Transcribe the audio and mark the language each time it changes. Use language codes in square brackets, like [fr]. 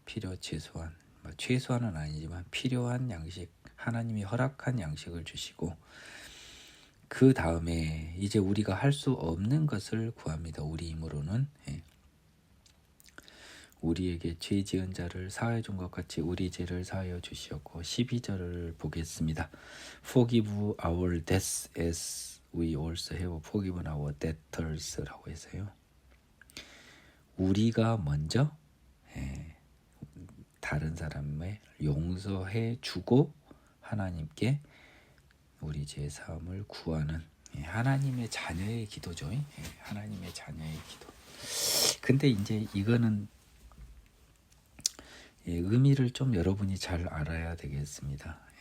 [ko] 필요 최소한, 최소한은 아니지만 필요한 양식, 하나님이 허락한 양식을 주시고 그 다음에 이제 우리가 할 수 없는 것을 구합니다. 우리 힘으로는. 예. 우리에게 죄 지은 자를 사하여 준 것 같이 우리 죄를 사하여 주시었고 12절을 보겠습니다. [en] Forgive our debts as we also have forgiven our debtors라고 [ko] 해서요. 우리가 먼저 다른 사람을 용서해 주고 하나님께 우리 죄 사함을 구하는 하나님의 자녀의 기도죠. 하나님의 자녀의 기도. 근데 이제 이거는 의미를 좀 여러분이 잘 알아야 되겠습니다.